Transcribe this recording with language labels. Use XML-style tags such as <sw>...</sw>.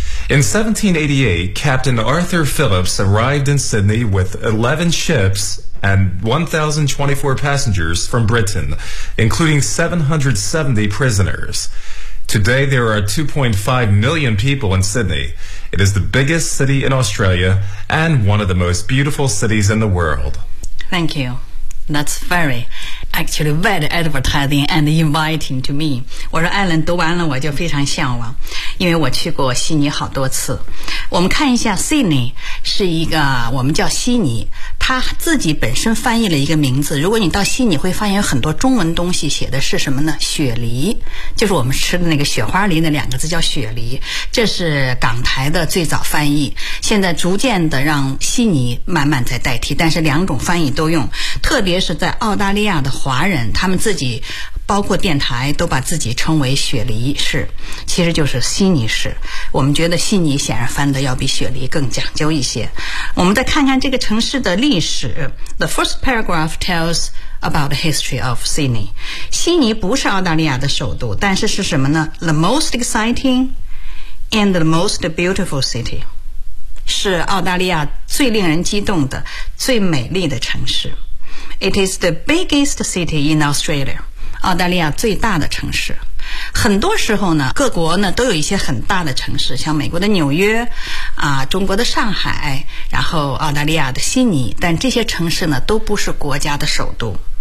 <en>In 1788, Captain Arthur Phillips arrived in Sydney with 11 ships and 1,024 passengers from Britain, including 770 prisoners. Today, there are 2.5 million people in Sydney. It is the biggest city in Australia and one of the most beautiful cities in the world. Thank you. That's very, actually very advertising and inviting to me.</en> <zh>我说 Alan 读完了我就非常向往，因为我去过悉尼好多次。我们看一下 Sydney 是一个我们叫悉尼，它自己本身翻译了一个名字。如果你到悉尼会发现很多中文东西写的是什么呢？雪梨，就是我们吃的那个雪花梨的两个字叫雪梨。这是港台的最早翻译，现在逐渐的让悉尼慢慢在代替，但是两种翻译都用。特别是在澳大利亚的华人他们自己包括电台都把自己称为雪梨市其实就是悉尼市我们觉得悉尼显然翻得要比雪梨更讲究一些我们再看看这个城市的历史</zh> <en>The first paragraph tells about the history of Sydney.</en> <zh>悉尼不是澳大利亚的首都，但是是什么呢？</zh> <en>The most exciting and the most beautiful city.</en> <zh>是澳大利亚最令人激动的，最美丽的城市。</zh> <en>It is the biggest city in Australia.</en> <zh>澳大利亚最大的城市。很多时候呢，各国呢都有一些很大的城市，像美国的纽约，啊，中国的上海，然后澳大利亚的悉尼，但这些城市呢都不是国家的首都。</zh>